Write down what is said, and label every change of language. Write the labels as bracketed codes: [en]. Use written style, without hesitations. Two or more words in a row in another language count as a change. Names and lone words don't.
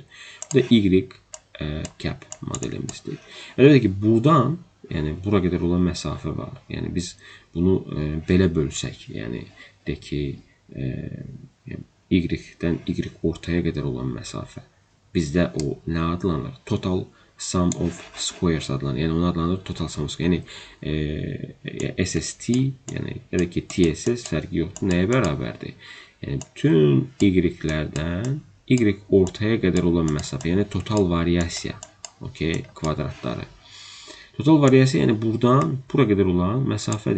[az] Bu da Y cap modelimizdir. Əlbəttə ki, buradan yəni, bura qədər olan məsafə var. Yəni, biz bunu belə bölsək, yəni, deyək ki, Y-dən Y ortaya qədər olan məsafə bizdə o nə adlanır? [en] Total sum of squares adlanır. [az] Yəni onu adlanır [en] total sum of squares. [az] Yəni SST, yəni ya da ki TSS fərqi yoxdur. Nəyə bərabərdir? Yəni bütün y-lərdən y ortaya qədər olan məsafə, yəni total variasiya, okey, kvadratları. Total variasiya, yəni buradan bura qədər olan məsafədir.